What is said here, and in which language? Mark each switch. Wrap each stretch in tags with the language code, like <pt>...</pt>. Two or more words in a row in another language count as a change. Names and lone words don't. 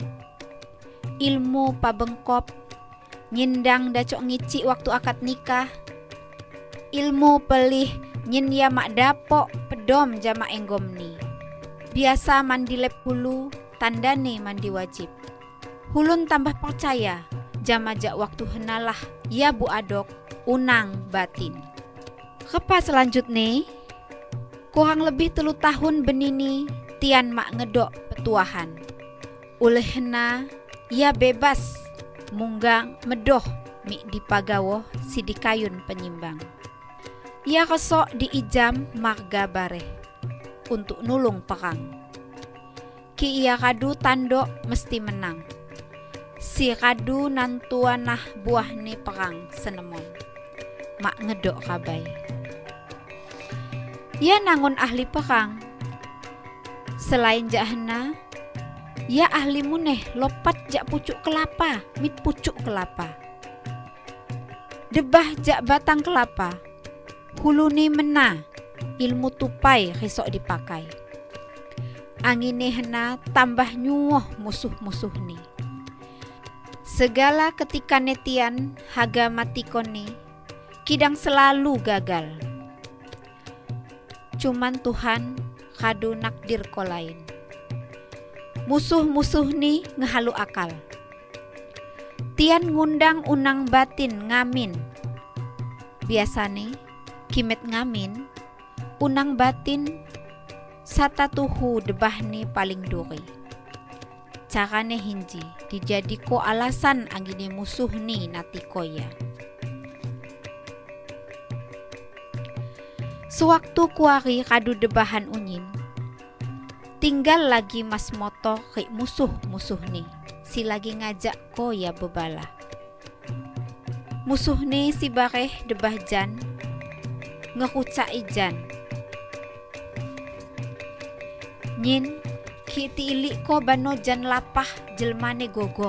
<ljp>Ilmu pabengkop, nyindang dacok ngici waktu akad nikah. Ilmu pelih nyin ya mak dapok pedom jama enggom ni. Biasa mandi lep hulu, tandane mandi wajib. Hulun tambah percaya, jama jak waktu henalah ya bu adok unang batin. Kepa selanjutnya,</ljp> <id>kurang lebih</id> <ljp>3 tahun benini tian mak ngedok petuahan. Oleh hena ia bebas munggang medoh mi dipagawoh si dikayun penyimbang. Ia kesok di ijam marga bareh untuk nulung perang. Ki ia kadu tandok mesti menang. Si kadu nantuanah buah ni perang senemon. Mak ngedok kabay. Ia nangun ahli perang. Selain jahna, ia ahli muneh lopat jak pucuk kelapa, mit pucuk kelapa. Debah jak batang kelapa. Hulu ni mena, ilmu tupai risok dipakai. Angine hena tambah nyuoh musuh-musuh ni. Segala ketika netian haga mati koni, kidang selalu gagal. Cuman Tuhan kadu nakdir ko lain. Musuh-musuh ni ngehalu akal. Tian ngundang unang batin ngamin. Biasane kimet ngamin, unang batin satatuhu debah ni paling duri. Carane hinji dijadiko alasan anggini musuh ni natikoya. Sewaktu kuari kadu debahan unyin, tinggal lagi Mas Moto ke musuh-musuh ni, si lagi ngajak ko ya bebala. Musuh ni si bareh debah jan, ngekucak ijan. Nyin kiti ilik ko bano jan lapah jelmane gogor.</ljp>